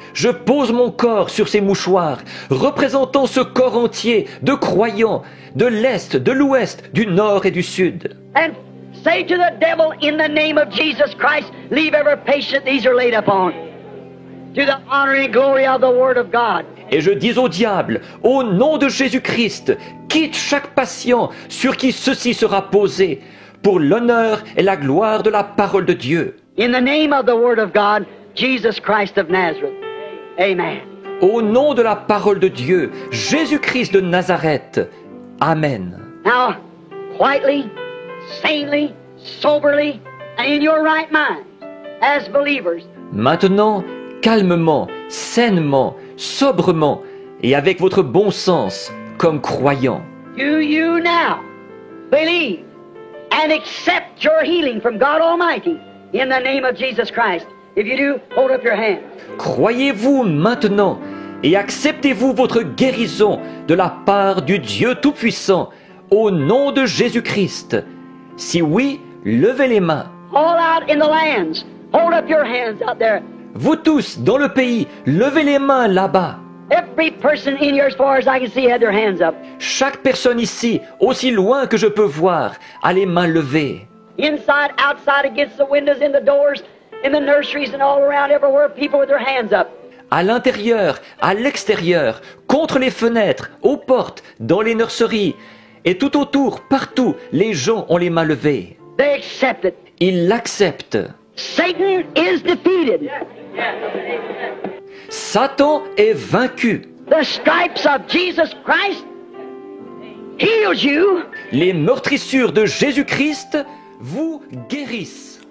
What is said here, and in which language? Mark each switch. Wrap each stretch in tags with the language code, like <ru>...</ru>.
<fr>Je pose mon corps sur ces mouchoirs, représentant ce corps entier de croyants, de l'Est, de l'Ouest, du Nord et du Sud.</fr> <en>And say to the devil, in the name of Jesus Christ, leave every patient these are laid upon, to the honor and glory of the Word of God.</en> <fr>Et je dis au diable, au nom de Jésus-Christ, quitte chaque patient sur qui ceci sera posé, pour l'honneur et la gloire de la parole de Dieu.</fr> <en>In the name of the Word of God, Jesus Christ of Nazareth. Amen.</en> <fr>Au nom de la parole de Dieu, Jésus-Christ de Nazareth. Amen.</fr> <en>Now, quietly, sanely, soberly, and in your right mind, as believers,</en> <fr>Maintenant, calmement, sainement, sobrement, et avec votre bon sens, comme croyants,</fr> <en>do you now believe and accept your healing from God Almighty in the name of Jesus Christ? If you do, hold up your hand.</en> <fr>croyez-vous maintenant et acceptez-vous votre guérison de la part du Dieu Tout-Puissant au nom de Jésus-Christ? Si oui, levez les mains.</fr> <en>All out in the lands, hold up your hands out there.</en> <fr>Vous tous, dans le pays, levez les mains là-bas.</fr> <en>Every person in here, as far as I can see, had their hands up.</en> <fr>Chaque personne ici, aussi loin que je peux voir, a les mains levées.</fr> <en>Inside, outside, against the windows, in the doors, in the nurseries, and all around everywhere, people with their hands up.</en> <fr>À l'intérieur, à l'extérieur, contre les fenêtres, aux portes, dans les nurseries, et tout autour, partout, les gens ont les mains levées.</fr> <en>They accept it.</en> <fr>Ils l'acceptent.</fr> <en>Satan is defeated.</en> <fr>Satan est vaincu.</fr> <en>The stripes of Jesus Christ heals you,</en> <fr>Les meurtrissures de Jésus-Christ vous guérissent.</fr>